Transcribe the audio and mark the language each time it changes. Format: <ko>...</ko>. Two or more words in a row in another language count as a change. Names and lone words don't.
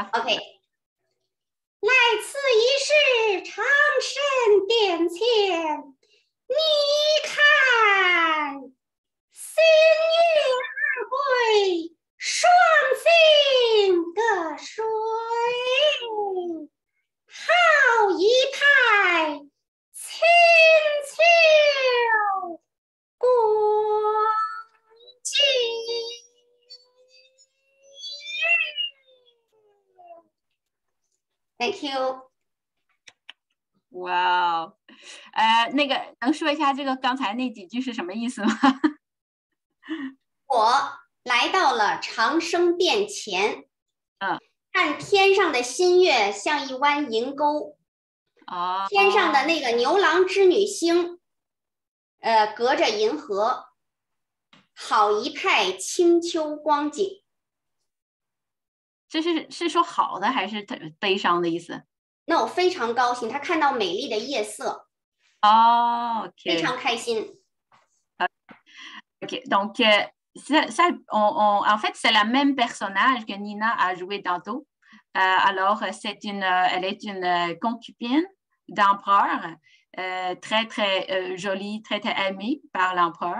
<zh>OK， 来此一试，长生殿前，你看，星月二归，双星隔水，好一派清秋光景。</zh> <en>Thank you。</en> <zh>哇哦，那个能说一下这个刚才那几句是什么意思吗？我来到了长生殿前，看天上的新月像一湾银钩，天上的那个牛郎织女星，隔着银河，好一派清秋光景。这是说好的还是悲伤的意思？那我非常高兴，他看到美丽的夜色。 OK，非常开心。</zh> <fr>OK, donc en fait, c'est la même personnage que Nina a joué tantôt. Alors, elle est une concubine d'empereur, très, très jolie, très, très aimée par l'empereur.</fr>